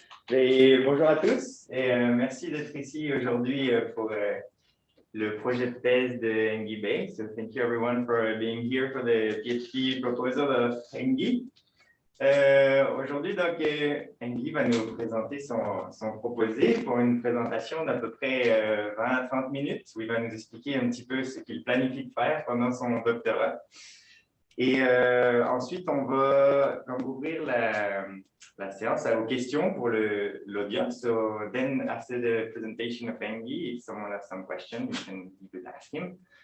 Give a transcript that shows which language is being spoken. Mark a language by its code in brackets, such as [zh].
[fr] Et bonjour à tous et merci d'être ici aujourd'hui pour le projet de thèse de Hengyi. [en] So thank you everyone for being here for the PhD proposal of Hengyi. [fr] Aujourd'hui, donc, Hengyi va nous présenter son proposé pour une présentation d'à peu près 20 à 30 minutes où il va nous expliquer un petit peu ce qu'il planifie de faire pendant son doctorat. Et ensuite, on va ouvrir la séance aux questions pour l'audience. [en] So then, after the presentation of Hengyi, if someone has some question, you could ask him.